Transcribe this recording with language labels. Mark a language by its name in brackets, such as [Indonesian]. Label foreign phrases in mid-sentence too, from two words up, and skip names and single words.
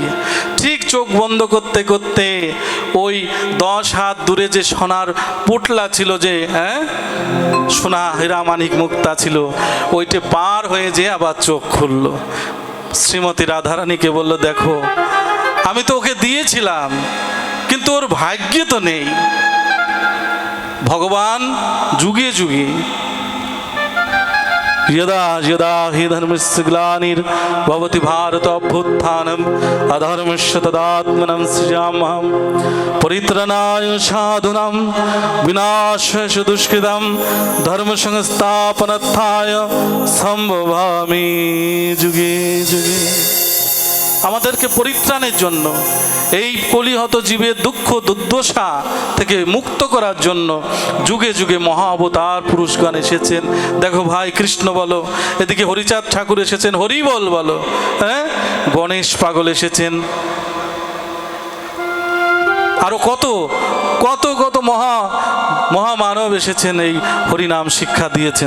[Bangla] ঠিক চোখ বন্ধ করতে করতে ওই 10 হাত দূরে যে সোনার পুটলা ছিল, যে সোনা হীরা মানিক মুক্তা ছিল, ওইটা পার হয়ে যে আবার চোখ খুলল। শ্রীমতী রাধারানীকে বলল, দেখো আমি তো ওকে দিয়েছিলাম, কিন্তু ওর ভাগ্যে তো নেই। ভগবান যুগে যুগে [Sanskrit] यदा यदा हि धर्मस्य ग्लानिर्भवति भारत अभ्युत्थानम् अधर्मस्य तदात्मनं सृजाम्यहं परित्राणाय साधूनां विनाशाय दुष्कृतां धर्म संस्थापनार्थाय সম্ভবামি যুগে যুগে। [Bangla] আমাদেরকে পরিত্রাণের জন্য, এই কলিহত জীবের দুঃখ দুর্দশা থেকে মুক্ত করার জন্য যুগে যুগে মহা অবতার পুরুষগণ এসেছেন। দেখো ভাই, কৃষ্ণ বলো, এদিকে হরিচাঁদ ঠাকুর এসেছেন, হরিবল বলো, হ্যাঁ, গণেশ পাগল এসেছেন, আরো কত কত কত মহামানব এসেছেন, এই হরিনাম শিক্ষা দিয়েছেন।